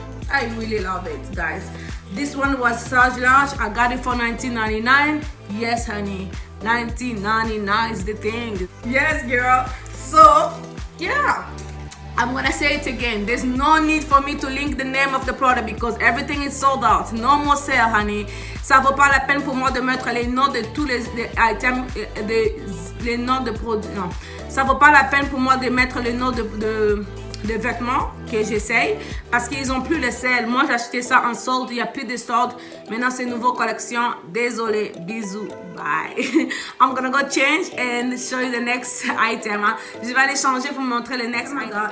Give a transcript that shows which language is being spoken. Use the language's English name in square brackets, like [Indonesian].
[English] I really love it, guys. This one was size large. I got it for $19.99. Yes, honey, $19.99 is the thing. Yes, girl. So, yeah. I'm gonna say it again. There's no need for me to link the name of the product because everything is sold out. No more sale, honey. [French] Ça vaut pas la peine pour moi de mettre les noms de tous les items, les noms de produits. Non, ça vaut pas la peine pour moi de mettre les noms de vêtements que j'essaye parce qu'ils ont plus les sales. Moi j'ai acheté ça en solde, il y a plus de solde. Maintenant c'est une nouvelle collection. Désolé, bisous, bye. [English] I'm gonna go change and show you the next item. [French] Je vais aller changer pour vous montrer le [English] next item.